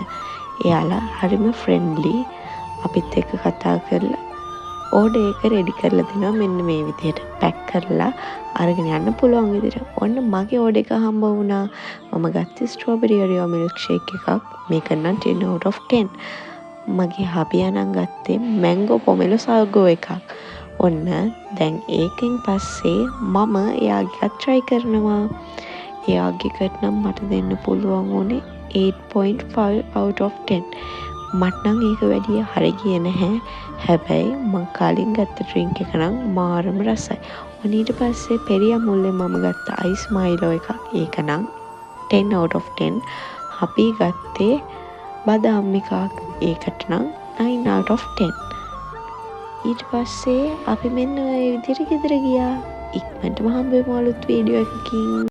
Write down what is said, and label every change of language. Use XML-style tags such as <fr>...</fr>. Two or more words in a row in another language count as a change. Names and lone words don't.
<si>එයාලා හරිම ෆ්‍රෙන්ඩ්ලි. අපිත් එක්ක කතා කරලා ඕඩර් එක රෙඩි කරලා දෙනවා මෙන්න මේ විදිහට පැක් කරලා අරගෙන යන්න පුළුවන් විදිහට. ඔන්න මගේ ඕඩර් එක හම්බ වුණා. මම ගත්තේ</si> <en>strawberry Oreo milk shake</en> <si>එකක්. මේක නම්</si> <en>10 out of 10.</en> <si>මගේ හබියා නම් ගත්තේ</si> <en>mango pomelo sago</en> <si>එකක්. ඔන්න දැන් ඒකෙන් පස්සේ මම එයාගේ try කරනවා. එයාගේ එකට නම් මට දෙන්න පුළුවන් වුණේ</si> <en>8.5 out of 10.</en> <si>මට නම් ඒක වැඩිය හරි ගියේ නැහැ. හැබැයි මං කලින් ගත්ත ඩ්‍රින්ක් එක නම් මාරම රසයි. ඔන්න ඊට පස්සේ පෙරියා මුල්ලේ මම ගත්ත</si> <en>ice Milo</en> <si>එකක්. ඒක නම්</si> <en>10 out of 10.</en> <si>අපි ගත්තේ බදාම් එකක්. ඒකට නම්</si> <en>9 out of 10.</en> <si>ඊට පස්සේ අපි මෙන්න ඔය විදිහට ගෙදර ගියා. ඉක්මනටම හම්බෙමු අලුත් වීඩියෝ එකකින්.</si>